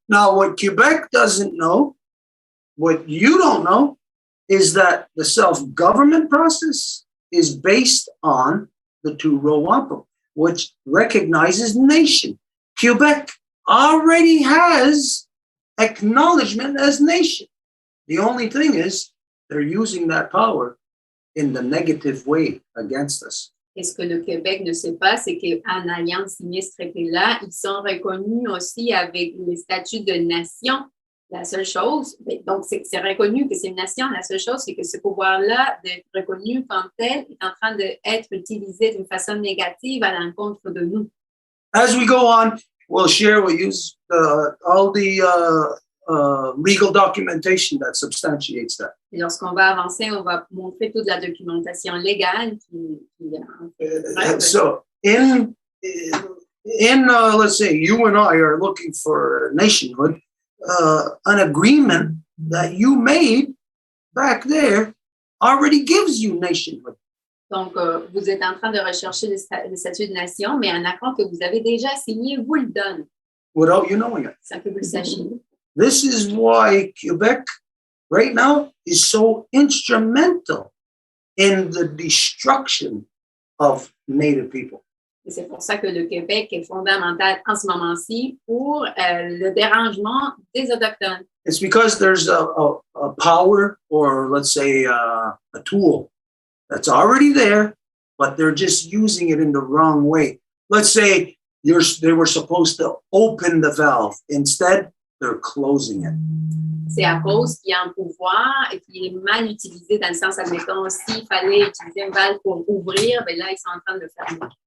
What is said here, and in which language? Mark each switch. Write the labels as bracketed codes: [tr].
[en] Now, what Quebec doesn't know, what you don't know, is that the self-government process is based on the two-row wampum, which recognizes nation. Quebec already has acknowledgement as nation. The only thing is they're using that power in the negative way against us. [fr] Et ce que le Québec ne sait pas, c'est qu'en ayant signé ce traité-là, ils sont reconnus aussi avec les statuts de nation. La seule chose, donc c'est reconnu que c'est une nation, la seule chose, c'est que ce pouvoir-là, d'être reconnu comme tel, est en train d'être utilisé d'une façon négative à l'encontre de nous. [en] As we go on, we'll share, we'll use all the legal documentation that substantiates that. [fr] Et lorsqu'on va avancer, on va montrer toute la documentation légale qui [en] So in let's say you and I are looking for nationhood, an agreement that you made back there already gives you nationhood. [fr] Donc, vous êtes en train de rechercher le statut de nation, mais un accord que vous avez déjà signé vous le donne. [en] Without you knowing it. [fr] Sans que vous le sachiez. [en] This is why Quebec right now is so instrumental in the destruction of Native people. [fr] Et c'est pour ça que le Québec est fondamental en ce moment-ci pour le dérangement des Autochtones. [en] It's because there's a power, or let's say a tool that's already there, but they're just using it in the wrong way. Let's say they were supposed to open the valve. Instead, they're closing it. [fr] C'est à cause qu'il y a un pouvoir et qu'il est mal utilisé dans le sens, admettons, s'il fallait utiliser une valve pour ouvrir, ben là, ils sont en train de le fermer.